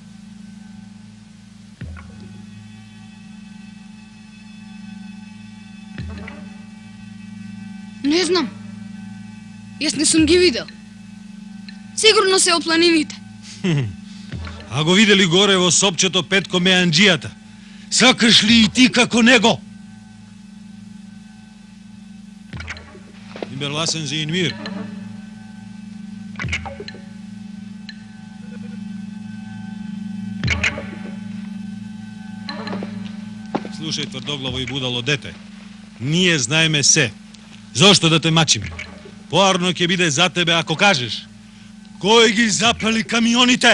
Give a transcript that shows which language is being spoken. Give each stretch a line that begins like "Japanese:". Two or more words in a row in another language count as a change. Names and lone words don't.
Macedonian: Не знам. Јас не сум ги видел. Сигурно се од планините. А го видели горе во сопчето Петко Меанџијата. Сакаш ли и ти како него?
German: Überlassen Sie ihn mir.
Macedonian: Слушај, тврдоглаво и будало дете. Ние знаеме се. Зошто да те мачиме? Поарно ќе биде за тебе ако кажеш. Кој ги запали камионите?